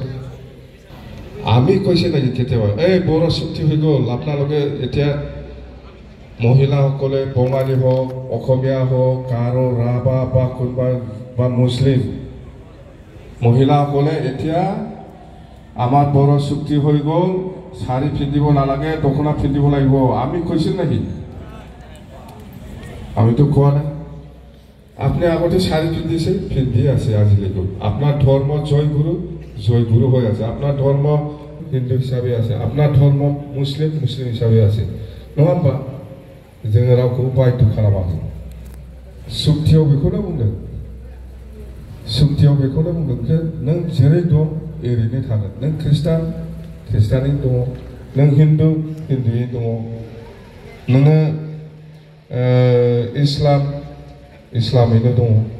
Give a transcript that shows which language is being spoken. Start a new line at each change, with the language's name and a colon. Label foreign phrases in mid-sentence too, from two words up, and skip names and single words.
Assamese: আমি কৈছে নেকি কেতিয়াবা এই বড়ো চুক্তি হৈ গ'ল, আপোনালোকে এতিয়া মহিলাসকলে বঙালী হওক, অসমীয়া হওক, গাৰো, ৰাভা বা কোনোবা বা মুছলিম মহিলাসকলে এতিয়া আমাৰ বড়ো চুক্তি হৈ গ'ল, শাৰী পিন্ধিব নালাগে, দখনা পিন্ধিব লাগিব, আমি কৈছিল নেকি? আমিতো কোৱা নাই। আপনি আগতে শাৰী পিন্ধিছে, পিন্ধি আছে আজিলৈকে। আপোনাৰ ধৰ্ম জয়গুৰু হৈ আছে। আপোনাৰ ধৰ্ম হিন্দু হিচাপে আছে, আপোনাৰ ধৰ্ম মুছলিম হিচাপে আছে,
Bodo: নङा होमबा? जोङो रावखौबो बाध्य खालामाखै। चुक्तियाव बेखौनो बुंदों, चुक्तियाव बेखौनो बुंदों जे नों जेरै दं एरैनो थागोन। नों ख्रिस्टानै दङ, नों हिन्दुयै दङ, नोङो इस्लामैनो दङ।